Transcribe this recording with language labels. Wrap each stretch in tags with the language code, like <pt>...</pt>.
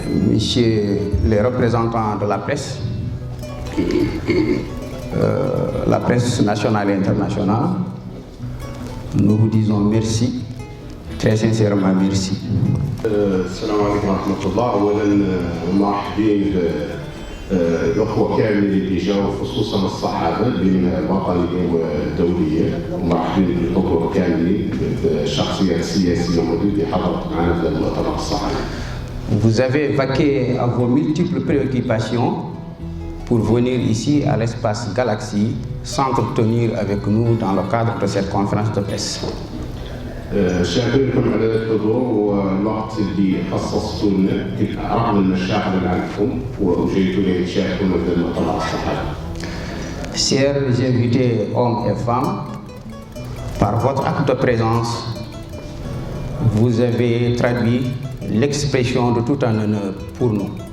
<fr>Messieurs les représentants de la presse nationale et internationale, nous vous disons merci, très sincèrement merci.</fr> <ar>السلام عليكم ورحمة الله. أولا مرحبين بالأخوة كاملين اللي جاوا خصوصا الصحافة بين الوطنية والدولية، ومرحبين بالحضور كاملين بالشخصيات السياسية الموجودة حضرت معنا في المؤتمر الصحفي.</ar> <fr>Vous avez vaqué à vos multiples préoccupations pour venir ici à l'espace Galaxy s'entretenir avec nous dans le cadre de cette conférence de presse.</fr> <ar>شاكر لكم على الحضور والوقت اللي خصصتوا لنا رغم المشاغل اللي عندكم وجيتوا لتشاركونا في المؤتمر الصحفي.</ar> <fr>Chers invités hommes et femmes, par votre acte de présence, vous avez traduit l'expression de tout un honneur pour nous.</fr>